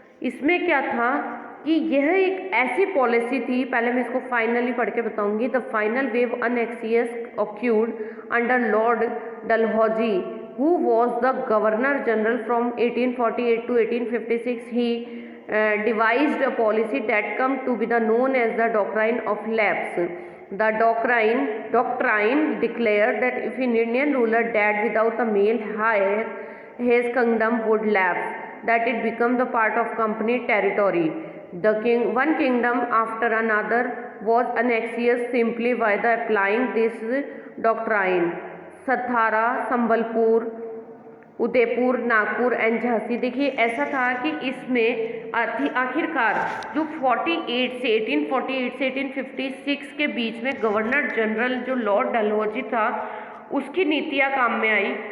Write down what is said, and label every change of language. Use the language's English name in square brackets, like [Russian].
[Hindi] इसमें क्या था कि यह एक ऐसी पॉलिसी थी, पहले मैं इसको फाइनली पढ़ के बताऊंगी। [English] The final wave annexations occurred under Lord Dalhousie who was the governor general from 1848 to 1856। He devised a policy that come to be known as the doctrine of lapse. The doctrine declared that if an Indian ruler died without a male heir, his kingdom would lapse, that it become the part of company territory. One kingdom after another was annexed simply by the applying this doctrine. Satara, Sambalpur, Udaipur, Nagpur and Jhansi. [Hindi] देखिए ऐसा था कि इसमें आखिरकार जो 1848 से 1856 के बीच में गवर्नर जनरल जो लॉर्ड डलहौजी था उसकी नीतियाँ काम में आई।